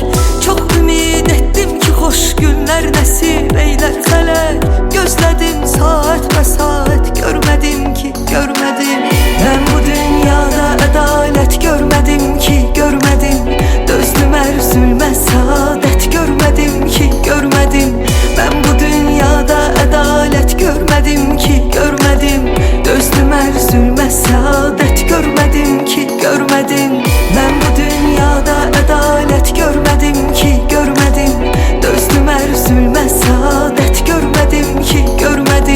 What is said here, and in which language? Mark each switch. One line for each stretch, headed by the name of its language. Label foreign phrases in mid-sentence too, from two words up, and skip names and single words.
Azerbaijani: Çox ümid etdim ki xoş günlər nəsib eylər fələk. Gözlədim saat və saat görmədim ki görmədim. Mən bu dünyada ədalət görmədim ki görmədim. Dözdüm üzülməz saadət görmədim ki görmədim.
Turkish: Ben bu dünyada adalet görmedim ki görmedim. Dözdüm üzülmez saadet görmedim ki görmedim. Ben bu dünyada adalet görmedim ki görmedim. Dözdüm üzülmez saadet görmedim ki görmedim.